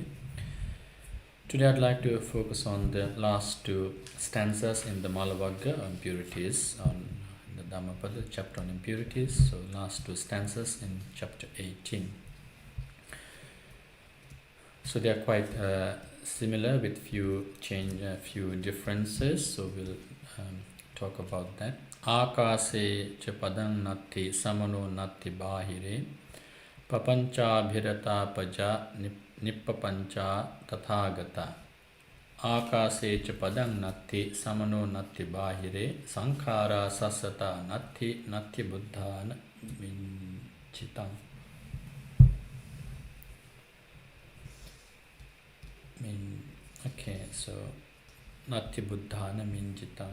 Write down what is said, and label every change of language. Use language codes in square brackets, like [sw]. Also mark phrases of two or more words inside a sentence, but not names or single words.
[en] Today I'd like to focus on the last two stanzas in the Malavagga on impurities, on the Dhammapada chapter on impurities. So last two stanzas in chapter 18. So they are quite similar with few differences. So we'll talk about that. [pi] Akase cha padang natti samano natti bahire papancha bhirata paja nippapancha tathagata. Akase cha padang natti samano natti bahire sankhara sassata natti natti buddhana minchitam. [en] Okay, so [pi] natti buddhana minchitam.